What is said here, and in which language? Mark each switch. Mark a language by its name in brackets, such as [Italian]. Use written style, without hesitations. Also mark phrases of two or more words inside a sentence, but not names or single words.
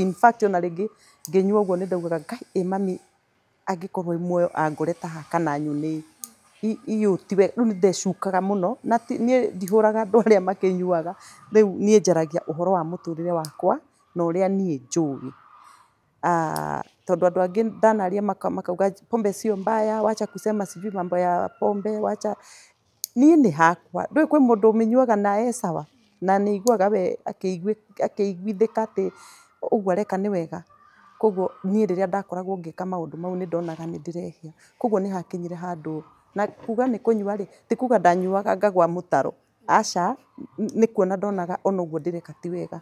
[English] In fact [Kikuyu] ona rĩngĩ ngĩnyua ũguo nĩ ndaugaga Ngai, mami angĩkorwo wĩ muoyo angoreta haha kana nyone ĩyũ ti wega. Rĩu nĩ ndecukaga mũno, na niĩ ndihũraga andũ arĩa makĩnyuaga, rĩu niĩ njaragia ũhoro wa mũtũrĩre wakwa na ũrĩa niĩ njũĩ. Tondũ andũ angĩ ndanaria makauga [Swahili] pombe sio mbaya, wacha kusema sijui mambo ya pombe, wacha. [Kikuyu] Niĩ nĩ hakwa, ndũĩ kwĩ mũndũ ũmĩnyuaga na e sawa na nĩ aiguaga we akĩiguithĩka atĩ ũguo areka nĩ wega. Koguo niĩ rĩrĩa ndakoragwo ngĩka maũndũ mau nĩ ndonaga nĩ ndĩrehia. Koguo nĩ hakinyire handũ, na kuga nĩ kũnyua rĩ, ti kuga ndanyuaga ngagwa mũtaro, aca, nĩ kuona ndonaga ona ũguo ndĩreka ti wega.